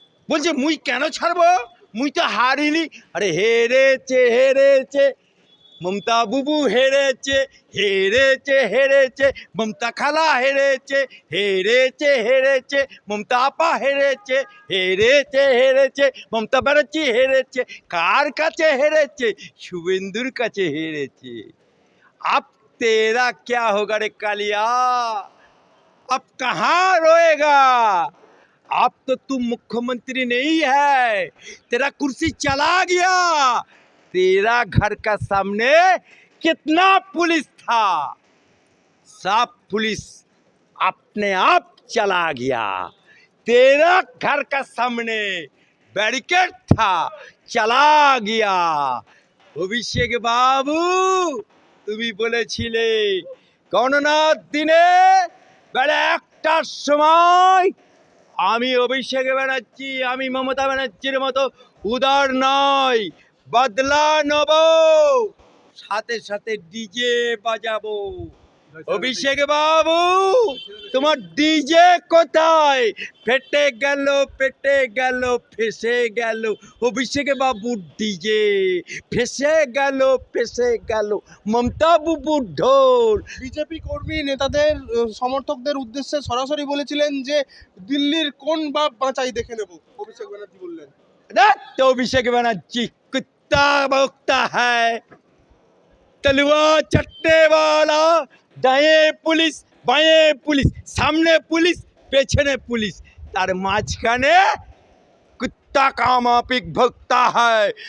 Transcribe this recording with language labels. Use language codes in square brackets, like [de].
[bn] বলছে মুই কেন ছাড়বো, মুই তো হারিনি। আরে হেরেছে হেরেছে মমতা বুবু, হেরেছে হেরেছে হেরেছে মমতা খালা, হেরেছে হেরেছে হেরেছে মমতা আপা, হেরেছে হেরেছে হেরেছে মমতা ব্যানার্জি, হেরেছে। কার কাছে হেরেছে? শুভেন্দুর কাছে হেরেছে। [hi] अब तेरा क्या होगा रे कालिया, अब कहाँ रोएगा? अब तो तू मुख्यमंत्री नहीं है, तेरा कुर्सी चला गया। तेरा घर का सामने कितना पुलिस था, सब पुलिस अपने आप चला गया। तेरा घर का सामने बैरिकेड था, चला गया। [bn] অভিষেক বাবু, তুমি বলেছিলে গণনার দিনে বেলা 1টার সময় আমি অভিষেক ব্যানার্জি, আমি মমতা ব্যানার্জির মতো উদার নয়, বদলা নেব, সাথে সাথে ডিজে বাজাবো। অভিষেক বাবু, তোমার ডিজে কোথায়? ফেটে গেল ফেসে গেল অভিষেক বাবু ডিজে, ফেসে গেল মমতা বুবুর ঢোল। বিজেপি কর্মী নেতাদের সমর্থকদের উদ্দেশ্যে সরাসরি বলেছিলেন যে দিল্লির কোন বাপ বাঁচাই দেখে নেব, অভিষেক ব্যানার্জি বললেন। [hi] तो अभिषेक बनर्जी कुत्ता भौंकता है, तलवार चटने वाला। दाएं पुलिस बाएं पुलिस, सामने पुलिस पेछने पुलिस, तार माझखाने कुत्ता का माफिक भौंकता है।